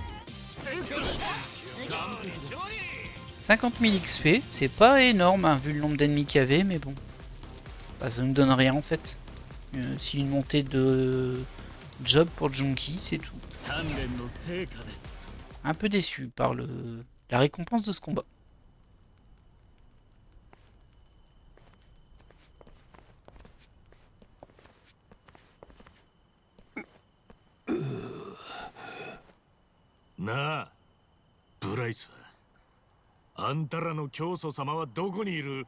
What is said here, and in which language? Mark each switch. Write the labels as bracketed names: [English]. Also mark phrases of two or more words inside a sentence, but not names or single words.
[French] 50 000 XP, c'est pas énorme hein, vu le nombre d'ennemis qu'il y avait, mais bon. Bah, ça ne donne rien en fait. C'est une montée de job pour Junki, c'est tout. Un peu déçu par la récompense de ce combat. [Japanese] なあ、ブライスはあんたらの教祖様はどこにいる？